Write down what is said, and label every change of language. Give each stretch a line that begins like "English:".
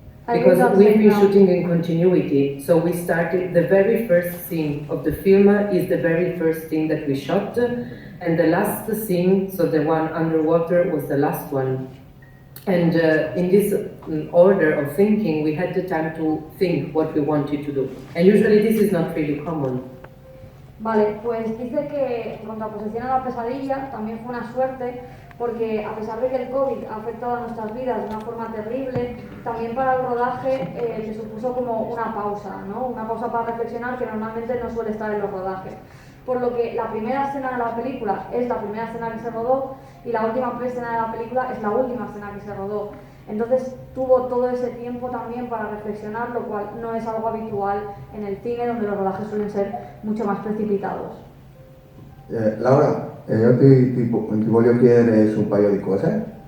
English: Because we've been shooting in continuity, so we started, the very first scene of the film is the very first scene that we shot, and the last scene, so the one underwater, was the last one. And in this order of thinking, we had the time to think what we wanted to do. And usually this is not really common.
Spanish: Vale, pues dice que en contraposición a la pesadilla también fue una suerte porque a pesar de que el COVID ha afectado a nuestras vidas de una forma terrible, también para el rodaje le supuso como una pausa, ¿no? Una pausa para reflexionar que normalmente no suele estar en los rodajes. Por lo que la primera escena de la película es la primera escena que se rodó y la última escena de la película es la última escena que se rodó. Entonces tuvo todo ese tiempo también para reflexionar, lo cual no es algo habitual en el cine, donde los rodajes suelen ser mucho más precipitados.
Italian: Laura, io ti voglio chiedere su un paio di cose.